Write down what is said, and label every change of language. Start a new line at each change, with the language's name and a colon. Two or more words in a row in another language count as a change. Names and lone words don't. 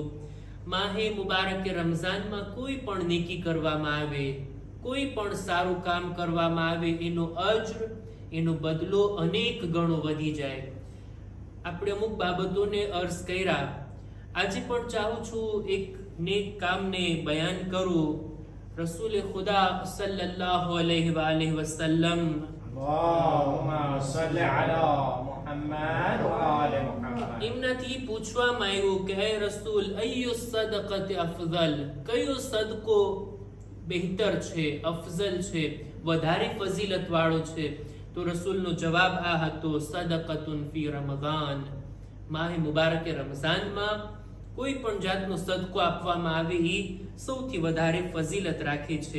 Gujarati: માહે મુબારક રમઝાનમાં કોઈ પણ નેકી કરવામાં આવે, કોઈ પણ સારું કામ કરવામાં આવે, એનો અજ્ર, એનો બદલો અનેક ગણો વધી જાય. આપણે અમુક બાબતોને અર્ઝ કર્યા. આજે પણ ચાહું છું એક નેક કામને બયાન કરું.
Urdu: رسول خدا
Arabic: صلى الله عليه وسلم اللهم صل على محمد وآل محمد.
Gujarati: इमनाथी पूछવામાં આવ્યું કે હે રસૂલ,
Arabic: أي صدقة أفضل,
Gujarati: કયો સદકો બહેતર છે, અફઝલ છે, વધારે ફઝીલત વાળો છે?
Arabic: તો રસૂલનો જવાબ આ હતો, صدقة في رمضان.
Gujarati: માહે મુબારક રમઝાનમાં કોઈ પણ જાતનો સદકો આપવામાં આવે એ સૌથી વધારે ફઝીલત રાખે છે.